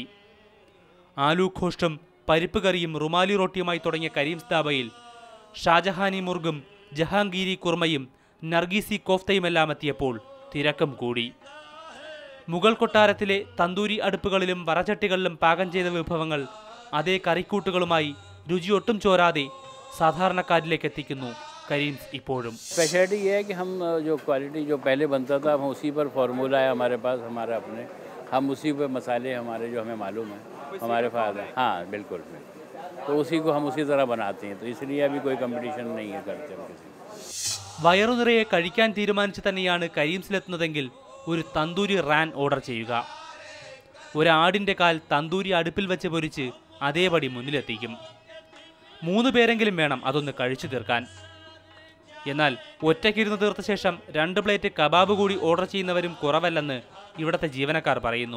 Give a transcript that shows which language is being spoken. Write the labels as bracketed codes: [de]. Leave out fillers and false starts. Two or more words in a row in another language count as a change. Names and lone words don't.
[ml] ആലു ഖോഷ്ടും പരിപ്പ് കറിയും റുമാലി റൊട്ടിയുമായി തുടങ്ങിയ കരീംസ് ദാബയിൽ ഷാജഹാനി മുർഗും ജഹാംഗീരി കുർമയും നർഗീസി കോഫ്തയുമെല്ലാം എത്തിയപ്പോൾ തിരക്കം കൂടി. മുഗൾ കൊട്ടാരത്തിലെ തന്തൂരി അടുപ്പുകളിലും വറചട്ടികളിലും പാകം ചെയ്ത വിഭവങ്ങൾ അതേ കറിക്കൂട്ടുകളുമായി രുചി ഒട്ടും ചോരാതെ സാധാരണക്കാരിലേക്ക് എത്തിക്കുന്നു കരീംസ് ഇപ്പോഴും. [hi] स्पेशलिटी ये है कि हम जो क्वालिटी जो पहले बनता था हम उसी पर फॉर्मूला है हमारे पास, हमारा अपने, हम उसी पर मसाले हमारे जो हमें मालूम है हमारे फायदा, हाँ बिल्कुल, तो उसी को हम उसी तरह बनाते हैं, तो इसलिए अभी कोई कंपटीशन नहीं है करते हम किसी. [ml] വയറു നിറയെ കഴിക്കാൻ തീരുമാനിച്ച് തന്നെയാണ് കരീംസിലെത്തുന്നതെങ്കിൽ ഒരു തന്തൂരി റാൻ ഓർഡർ ചെയ്യുക. ഒരാടിൻ്റെ കാൽ തന്തൂരി അടുപ്പിൽ വെച്ച് പൊരിച്ച് അതേപടി മുന്നിലെത്തിക്കും. 3 പേരെങ്കിലും വേണം അതൊന്ന് കഴിച്ചു തീർക്കാൻ. എന്നാൽ ഒറ്റയ്ക്കിരുന്ന് തീർത്ത ശേഷം 2 പ്ലേറ്റ് കബാബ് കൂടി ഓർഡർ ചെയ്യുന്നവരും കുറവല്ലെന്ന് ഇവിടുത്തെ ജീവനക്കാർ പറയുന്നു.